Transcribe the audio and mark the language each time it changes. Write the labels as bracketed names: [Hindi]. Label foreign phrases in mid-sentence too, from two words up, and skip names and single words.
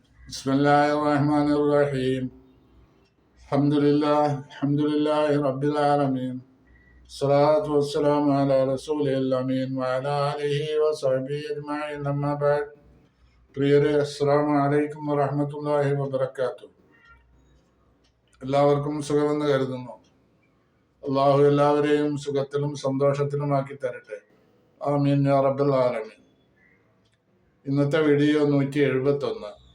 [Arabic] بسم الله الرحمن الرحيم. الحمد لله رب العالمين. الصلاة والسلام على رسوله الأمين وعلى آله وصحبه أجمعين. أما بعد. [Malayalam] പ്രിയരെ, [Arabic] السلام عليكم ورحمة الله وبركاته. [Malayalam] എല്ലാവർക്കും സുഖമെന്ന് കരുതുന്നു. അള്ളാഹു എല്ലാവരെയും സുഖത്തിലും സന്തോഷത്തിലുമാക്കി തരട്ടെ. [Arabic] آمين يا رب العالمين. [Malayalam] ഇന്നത്തെ വീഡിയോ 171.